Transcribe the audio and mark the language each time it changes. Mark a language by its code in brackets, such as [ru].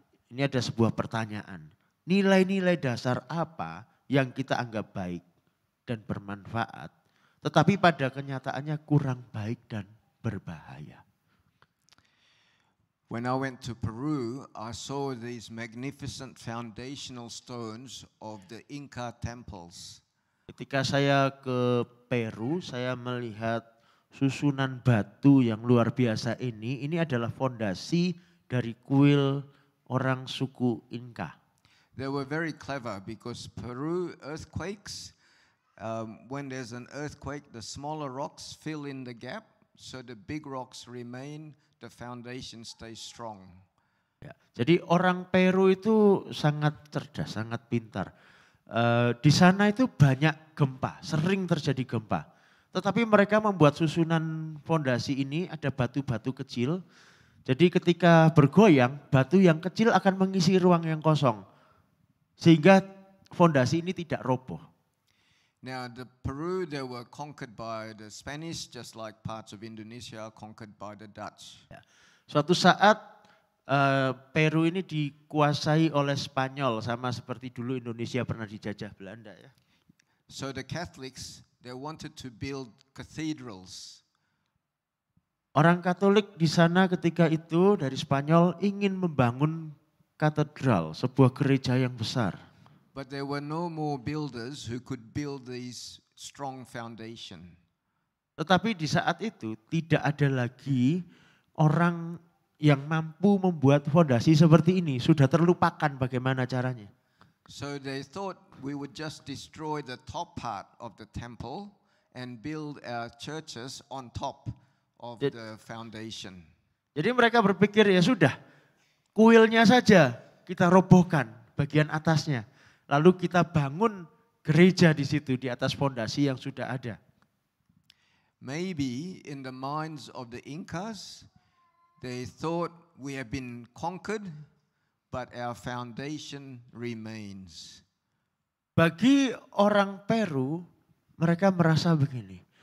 [id] Ini ada sebuah pertanyaan. Nilai-nilai dasar apa yang kita anggap baik dan bermanfaat, tetapi pada kenyataannya kurang baik dan berbahaya? [en] When I went to Peru, I saw these magnificent foundational stones of the Inca temples. [id] Ketika saya ke Peru, saya melihat susunan batu yang luar biasa ini. Ini adalah fondasi dari kuil orang suku Inca. [en] They were very clever because Peru earthquakes, when there's an earthquake, the smaller rocks fill in the gap, so the big rocks remain, the foundation stays strong. [id] Ya, jadi orang Peru itu sangat cerdas, sangat pintar. Di sana itu banyak gempa, sering terjadi gempa. Tetapi mereka membuat susunan fondasi ini ada batu-batu kecil. Jadi ketika bergoyang, batu yang kecil akan mengisi ruang yang kosong. Sehingga fondasi ini tidak roboh. [en] Now the Peru, they were conquered by the Spanish, just like parts of Indonesia are conquered by the Dutch. [id] Ya. Suatu saat Peru ini dikuasai oleh Spanyol, sama seperti dulu Indonesia pernah dijajah Belanda ya. [en] So the Catholics, they wanted to build cathedrals. [id] Orang Katolik di sana ketika itu dari Spanyol ingin membangun katedral, sebuah gereja yang besar. [en] But there were no more builders who could build these strong foundation. [id] Tetapi di saat itu tidak ada lagi orang yang mampu membuat fondasi seperti ini. Sudah terlupakan bagaimana caranya. [en] So they thought we would just destroy the top part of the temple and build our churches on top of the foundation. [id] Jadi mereka berpikir ya sudah, kuilnya saja kita robohkan bagian atasnya. Lalu kita bangun gereja di situ di atas fondasi yang sudah ada. [en] Maybe in the minds of the Incas, they thought we have been conquered, but our foundation remains. [id] Bagi orang Peru, mereka merasa begini.